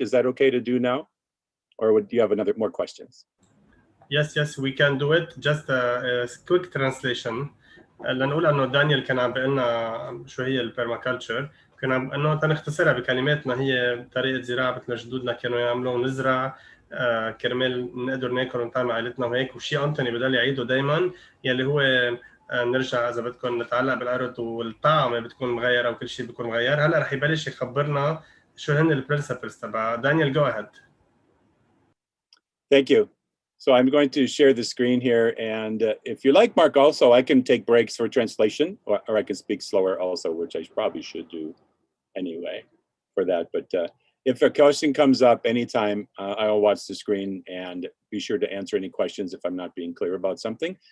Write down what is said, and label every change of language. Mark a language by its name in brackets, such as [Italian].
[English] Is that okay to do now? Or do you have more questions? Yes, we can do it. Just a quick translation. [Arabic] لنقول انه دانيال كان عم بيقول لنا شو هي البيرماكلتشر، كنا انه تنختصرها بكلماتنا هي طريقه زراعه مثل جدودنا كانوا يعملوا، نزرع كرمال نقدر ناكل ونطعم عائلتنا وهيك. وشيء انتوني بضل يعيده دائما يلي هو نرجع اذا بدكم نتعلق بالارض والطعم بتكون مغيره وكل شيء بيكون مغير. هلا رح يبلش يخبرنا شو هن البرنسبلز تبع. [English] Daniel go ahead. Thank you. So I'm going to share the screen here, and if you like, Mark, also I can take breaks for translation, or I can speak slower also, which I probably should do anyway for that. But if a question comes up anytime, I'll watch the screen and be sure to answer any questions if I'm not being clear about something.